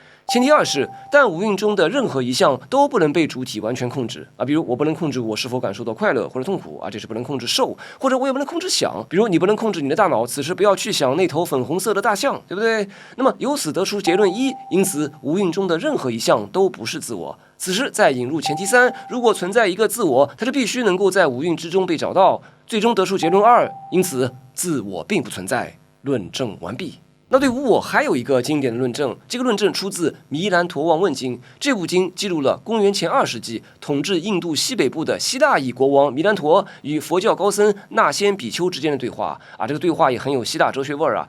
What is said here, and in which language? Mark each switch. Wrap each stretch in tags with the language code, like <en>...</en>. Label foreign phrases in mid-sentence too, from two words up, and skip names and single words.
<zh>前提二是，但五蘊中的任何一项都不能被主体完全控制啊，比如我不能控制我是否感受到快樂或者痛苦啊，这是不能控制受，或者我也不能控制想，比如你不能控制你的大腦此时不要去想那头粉红色的大象，对不对？那麼由此得出結論一，因此五蘊中的任何一項都不是自我。此时再引入前提三，如果存在一個自我，它就必須能夠在五蘊之中被找到，最終得出結論二，因此自我並不存在。論證完畢。那對無我還有一個經典的論證，這個論證出自《彌蘭陀王問經》。這部經記錄了公元前2世紀統治印度西北部的希臘裔國王彌蘭陀與佛教高僧那仙比丘之間的對話啊，這個對話也很有希臘哲學味兒啊。</zh>